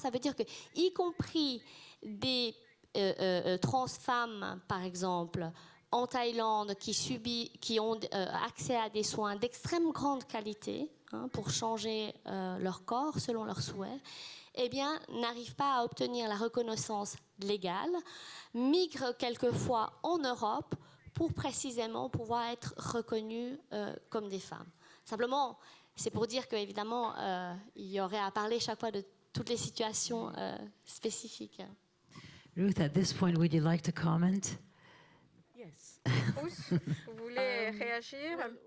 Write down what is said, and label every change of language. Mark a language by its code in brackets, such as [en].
[fr] Ça veut dire que, y compris des trans femmes, par exemple, en Thaïlande, qui ont accès à des soins d'extrême grande qualité pour changer leur corps selon leurs souhaits, eh bien, n'arrivent pas à obtenir la reconnaissance légale, migrent quelquefois en Europe pour précisément pouvoir être reconnues comme des femmes. Simplement, c'est pour dire qu'évidemment, il y aurait à parler chaque fois de toutes les situations spécifiques. [en] Ruth, at this point, would you like to comment? Yes. [fr] Ruth, vous voulez réagir?